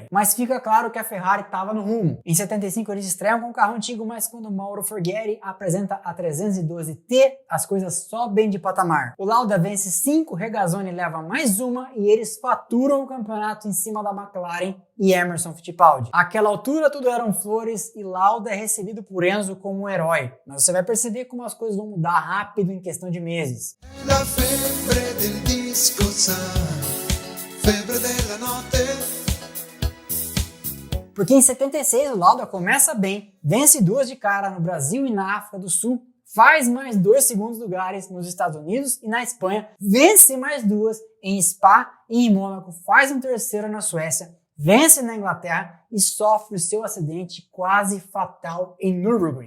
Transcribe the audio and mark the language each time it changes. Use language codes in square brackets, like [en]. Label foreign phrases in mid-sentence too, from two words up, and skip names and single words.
[pt] Mas fica claro que a Ferrari estava no rumo. Em 75 eles estreiam com um carro antigo, mas quando Mauro Forghieri apresenta a 312T, as coisas sobem de patamar. O Lauda vence 5, Regazzoni leva mais 1 e eles faturam o campeonato em cima da McLaren e Emerson Fittipaldi. Àquela altura tudo eram flores e Lauda é recebido por Enzo como um herói, mas você vai perceber como as coisas vão mudar rápido em questão de meses. [it] La febbre del disco sa, febbre della notte. [pt] Porque em 76 o Lauda começa bem, vence 2 de cara no Brasil e na África do Sul, faz mais 2 segundos lugares nos Estados Unidos e na Espanha, vence mais 2 em Spa e em Mônaco, faz um 3º na Suécia, vence na Inglaterra e sofre o seu acidente quase fatal em Nürburgring.